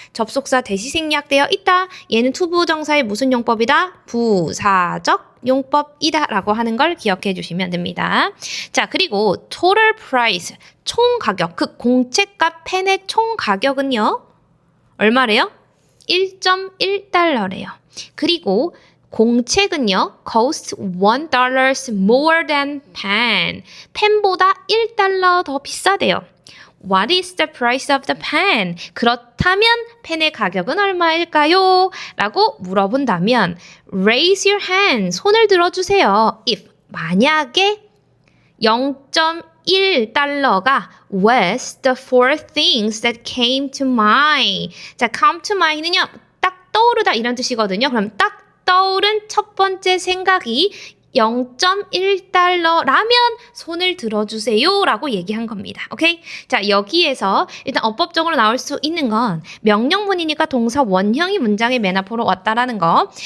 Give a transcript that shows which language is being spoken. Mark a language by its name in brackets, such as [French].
[Korean] 접속사 대시 생략되어 있다. 얘는 투부정사의 무슨 용법이다? 부사적 용법이다 라고 하는 걸 기억해 주시면 됩니다. 자, 그리고 [English] total price, [Korean] 총 가격, 그 공책과 펜의 총 가격은요 얼마래요? 1.1달러래요. 그리고 [English] 공책은요, cost $1 more than pen. [Korean] 펜보다 $1 더 비싸대요. [English] What is the price of the pen? [Korean] 그렇다면 펜의 가격은 얼마일까요? 라고 물어본다면 [English] raise your hand, [Korean] 손을 들어주세요. [English] If, [Korean] 만약에 0.1달러가 [English] was the four things that came to mind. [Korean] 자, [English] come to mind [Korean] 는요, 딱 떠오르다 이런 뜻이거든요. 그럼 딱 떠오른 첫 번째 생각이 0.1달러라면 손을 들어주세요 라고 얘기한 겁니다. 오케이? 자, 여기에서 일단 어법적으로 나올 수 있는 건 명령문이니까 동사 원형이 문장의 맨 앞으로 왔다라는 거.